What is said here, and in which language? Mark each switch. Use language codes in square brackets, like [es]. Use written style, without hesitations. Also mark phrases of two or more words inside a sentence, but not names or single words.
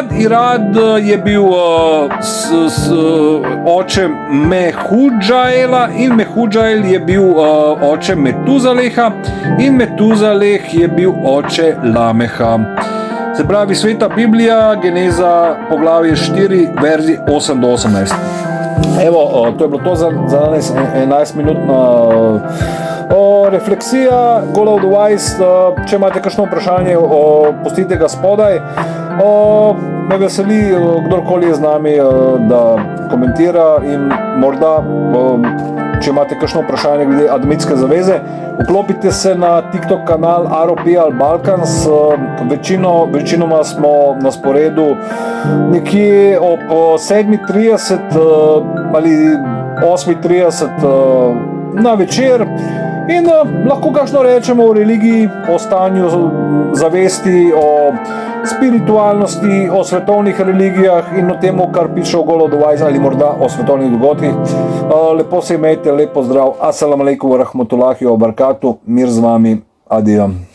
[sl] Irad je bil oče Mehudžaela in Mehudžael je bil oče Metuzaleha in Metuzaleh je bil oče Lameha. Se pravi, Sveta Biblija, Geneza, poglavje 4, verzi 8 do 18. Evo, to je bilo to za danes, 11-minutna refleksija, Golo of the Wise. Če imate kakšno vprašanje, pustite ga spodaj. Me veseli, kdorkoli je z nami, da komentira in morda, če imate kakšno vprašanje glede Adamitske zaveze, vklopite se na TikTok kanal ROPL Balkans. Večinoma smo na sporedu nekje ob 7:30 ali 8:30 na večer. In lahko kakšno rečemo o religiji, o stanju zavesti, o spiritualnosti, o svetovnih religijah in o temu, kar piše o Golo of the Wise ali morda o svetovnih dogodkih. Lepo se imejte, lep pozdrav. [ar] السلام عليكم ورحمة الله وبركاته. [sl] Mir z vami. Adijo.